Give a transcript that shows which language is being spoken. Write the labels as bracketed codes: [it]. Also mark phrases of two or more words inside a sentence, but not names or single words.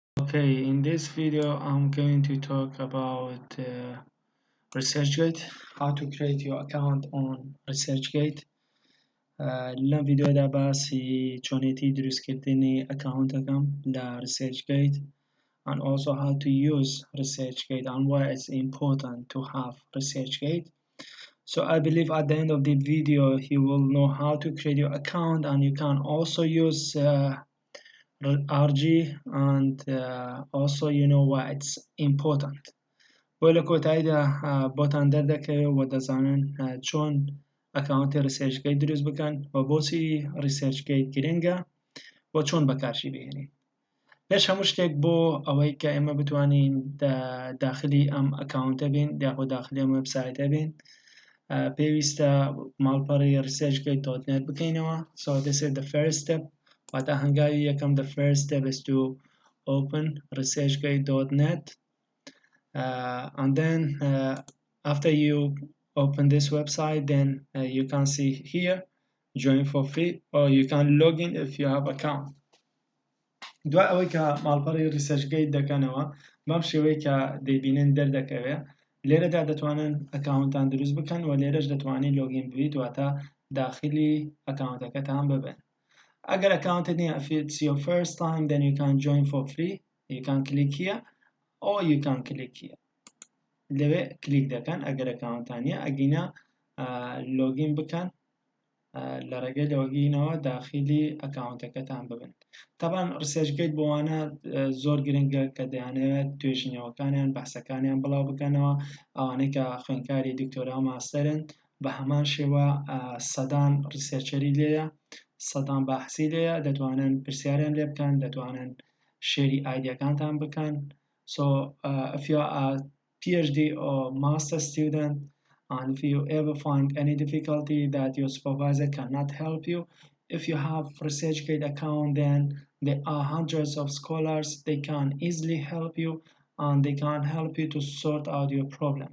[en] Okay, in this video I'm going to talk about ResearchGate, how to create your account on ResearchGate. [ckb] لەم ڤیدیۆدا باسی چۆنێتی دروستکردنی ئەکاونتەکەم لە ResearchGate [en] and also how to use ResearchGate and why it's important to have ResearchGate. So I believe at the end of the video you will know how to create your account, and you can also use RG, and also you know why it's important. [ckb] بۆ لە کۆتاییدا بۆتان دەردەکەوێت و دەزانن چۆن ئەکاونتی ریسێرچگەیت دروست بکەن و بۆچی ریسێرچگەیت گرنگە و چۆن بەکارشی بهێنین. پێش هەموو شتێک بۆ ئەوەی کە ئێمە بتوانین داخلی ئەم ئەکاونتە بین یاخۆ داخلی ئەم وێبسایتە بین، پێویستە ماڵپەڕی ResearchGate.net بکەینەوە. [en] So this is the first step. [ckb] واتە هەنگاوی یەکەم [en] the first step is to open ResearchGate.net. And then after you open this website, then you can see here join for free, or you can log in if you have account. [ckb] دوای ئەوەی کە ماڵپەڕی ResearchGate دەکەنەوە بەم شێوەیە کە دەیبینن دەردەکەوێت، لێرەدا دەتوانن ئەکاونتان دروست بکەن و لێرەش دەتوانین لۆگین بوویت واتە داخلی ئەکاونتەکەتان ببن. ئەگەر ئەکاونتت نییە [en] if it's your first time, then you can join for free. You can click here or you can click here. [ckb] لەوێ کلیک دەکەن ئەگەر ئەکاونتان نییە، ئەگەینە لۆگین بکەن لە ڕێگەی لۆگینەوە داخلی ئەکاونتەکەتان ببن. طبعا ResearchGate بۆوانە زۆر گرنگە کە دەیانەوێت توێژینەوەکانیان بەحسەکانیان بڵاو بکەنەوە، ئەوانەی کە خوێندکاری دکتۆرا و ماستەرن بە هەمان شێوە سەدان ریسێرچەری لێیە، سەدان باحسی لێیە، دەتوانن پرسیاریان لێ بکەن، دەتوانن شێری ئایدیەکانتان بکەن. [en] So if you are a PhD or master student, and if you ever find any difficulty that your supervisor cannot help you, if you have ResearchGate account, then there are hundreds of scholars. They can easily help you, and they can help you to sort out your problem.